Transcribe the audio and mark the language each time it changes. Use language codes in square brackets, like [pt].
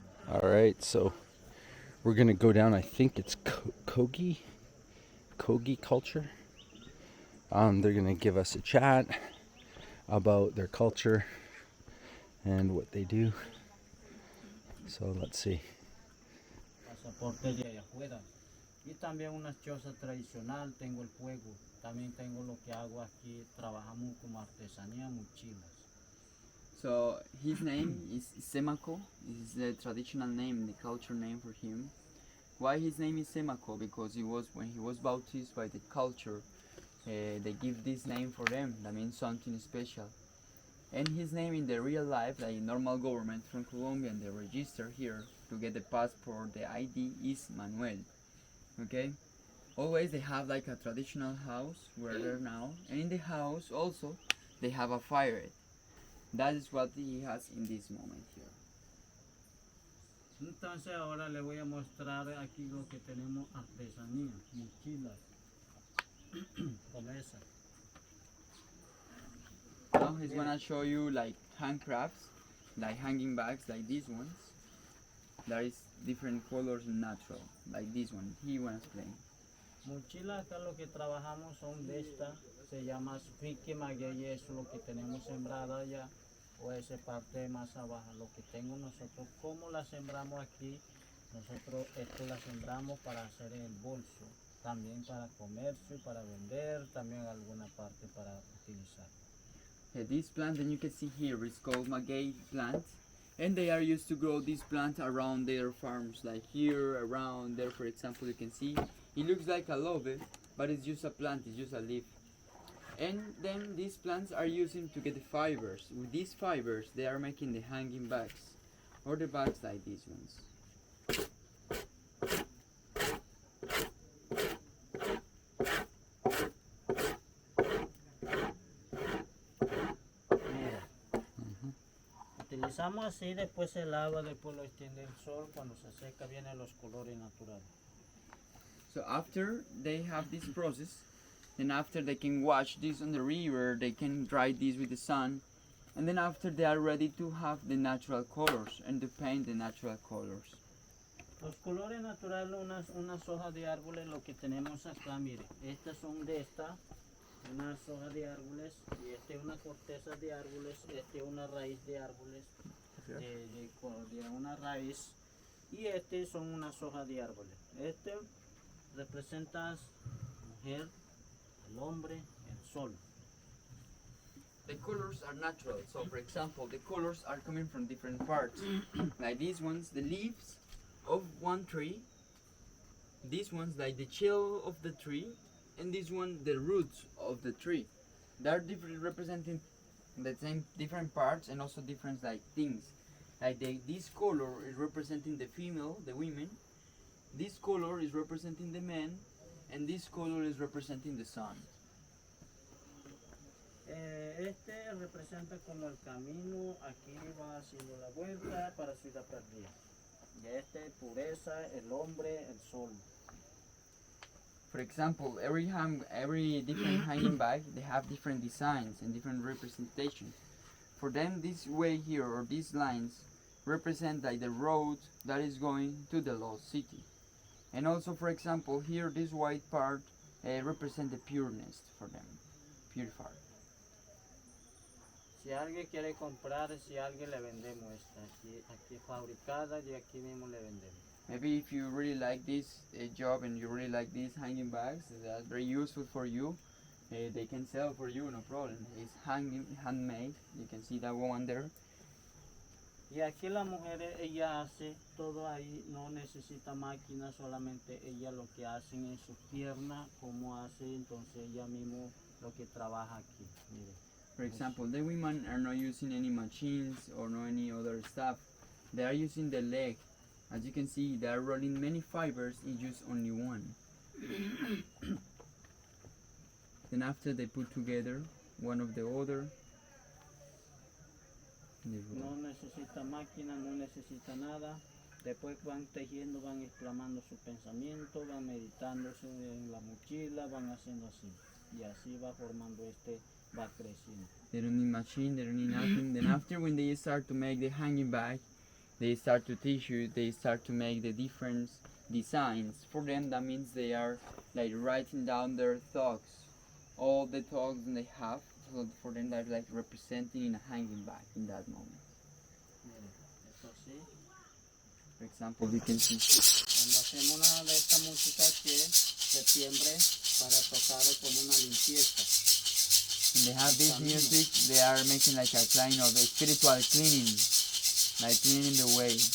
[en] all right. So we're gonna go down. I think it's Kogi culture. They're gonna give us a chat about their culture and what they do. So let's see. [es] Pasaporte de allá afuera. Y también una choza tradicional, tengo el fuego. También tengo lo que hago aquí, trabajamos como artesanía, mochilas. [en] So his name is Semako. This is the traditional name, the culture name for him. Why his name is Semako? Because when he was baptized by the culture, they give this name for them. That means something special. And his name in the real life, like normal government from Colombia, and the register here to get the passport, the ID is Manuel. Okay. Always they have like a traditional house where they're now, and in the house also they have a fire. That is what he has in this moment here. [es] Entonces ahora le voy a mostrar aquí lo que tenemos artesanía, mochilas. Como esa. [en] Now he's gonna show you like handcrafts, like hanging bags, like these ones. There is different colors and natural, like this one. He wanna explain. [es] Mochilas acá lo que trabajamos son de esta, se llama pique maguey, eso es lo que tenemos sembrada allá, o esa parte más abajo, lo que tengo nosotros, ¿cómo la sembramos aquí? Nosotros esto la sembramos para hacer en el bolso, también para comercio, para vender, también alguna parte para utilizar. [en] This plant that you can see here is called maguey plant, and they are used to grow this plant around their farms, like here, around there. For example, you can see it looks like a lobe, but it's just a plant, it's just a leaf. And then these plants are using to get the fibers. With these fibers, they are making the hanging bags, or the bags like these ones. [es] Mira, utilizamos así, después se lava, después lo extiende el sol, cuando se seca vienen los colores naturales. [en] So after they have this process, then after they can wash this on the river, they can dry this with the sun, and then after they are ready to have the natural colors and to paint the natural colors. [es] Los colores naturales, unas hojas de árboles, lo que tenemos acá, mire, estas son de esta, unas hojas de árboles, y esta es una corteza de árboles, esta es una raíz de árboles, de una raíz, y este son unas hojas de árboles. Este representa mujer, el hombre, el sol. [en] The colors are natural, so for example, the colors are coming from different parts. Like these ones, the leaves of one tree, these ones like the shell of the tree, and this one the roots of the tree. They are different, representing the same different parts and also different like things. Like this color is representing the female, the women. This color is representing the men, and this color is representing the sun. [es] Este representa como el camino, aquí va haciendo la vuelta para Ciudad Perdida. Y este pureza, el hombre, el sol. [en] For example, every different hanging bag, they have different designs and different representations. For them, this way here, or these lines, represent like the road that is going to the lost city. And also, for example, here, this white part represent the pureness for them, purified. [es] Si alguien quiere comprar, si alguien le vendemos esta, aquí fabricada y aquí mismo le vendemos. [en] Maybe if you really like this job and you really like these hanging bags, that's very useful for you. They can sell for you, no problem. It's handmade. You can see that one there. [es] Y aquí la mujer, ella hace todo ahí, no necesita máquina, solamente ella lo que hace en sus piernas, como hace, entonces ella mismo lo que trabaja aquí, mire. [en] For example, the women are not using any machines or no any other stuff. They are using the leg. As you can see, they are rolling many fibers in just only one. Then after they put together one of the other. [es] No necesita máquina, no necesita nada. Después van tejiendo, van exclamando su pensamiento, van meditándose en la mochila, van haciendo así. y así va formando va creciendo. [en] They don't need machine, they don't need nothing. Then after when they start to make the hanging bag, they start to tissue, they start to make the different designs. For them that means they are like writing down their thoughts, all the thoughts they have. So for them they're like representing in a hanging bag in that moment. [es] Miren, esto así. [en] For example, you can see [es] Cuando hacemos una de esta música que es septiembre para tocar como una limpieza. [en] when they have this music, they are making like a kind of a spiritual cleaning, like cleaning the way.